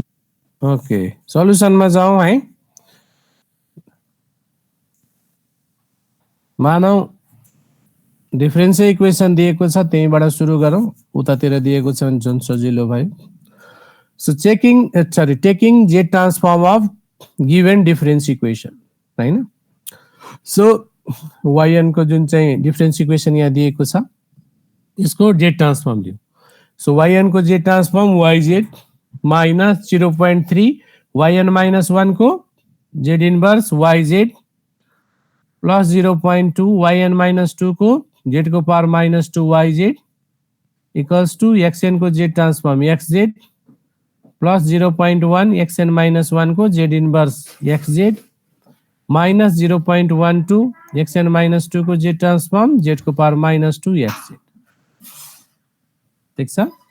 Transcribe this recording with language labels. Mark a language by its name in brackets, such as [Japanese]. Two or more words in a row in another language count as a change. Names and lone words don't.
[Nepali] ओके सल्युसनमा जाउँ है मानौ [English] difference equation [Nepali] दिएको छ त्यहीबाट सुरु गरौँ उतातिर दिएको छ भने जुन सजिलो भयो [English] so taking z transform of given difference equation [Nepali] हैन [English] so yn [Nepali] को जुन चाहिँ [English] difference equation [Nepali] यहाँ दिएको छ यसको [English] z transform [Nepali] लियो [English] so yn को z transform yz minus 0.3 yn minus 1 को z inverse yz plus 0.2 yn minus 2 को z को पावर minus 2 yz equals to xn को z transform xz plus 0.1 xn minus 1 को z inverse xz minus 0.12 xn minus 2 को z transform z को पावर minus 2 xz [Nepali] ठीक छ